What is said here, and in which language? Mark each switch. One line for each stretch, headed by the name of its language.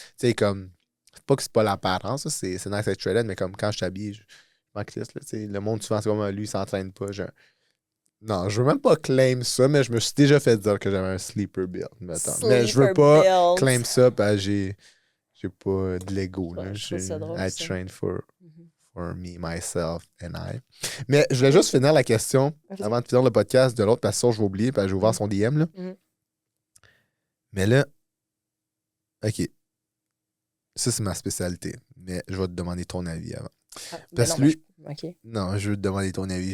French: Tu sais, comme, c'est pas que c'est pas l'apparence, c'est nice d'être shredded, mais comme quand je t'habille, je m'en crisse, là, tu sais, le monde, souvent, c'est comme, lui, il s'entraîne pas, Non, je veux même pas claim ça, mais je me suis déjà fait dire que j'avais un sleeper build, mettons. Mais je veux pas claim ça, parce que j'ai pas de l'ego, là.
English: I train for me, myself and I.
French: Mais je voulais juste finir la question avant de finir le podcast de l'autre, parce que ça, je vais oublier, parce que j'ai ouvert son DM. Là. Mais là, OK. Ça, c'est ma spécialité. Mais je vais te demander ton avis avant. Parce que lui. Non, je veux te demander ton avis.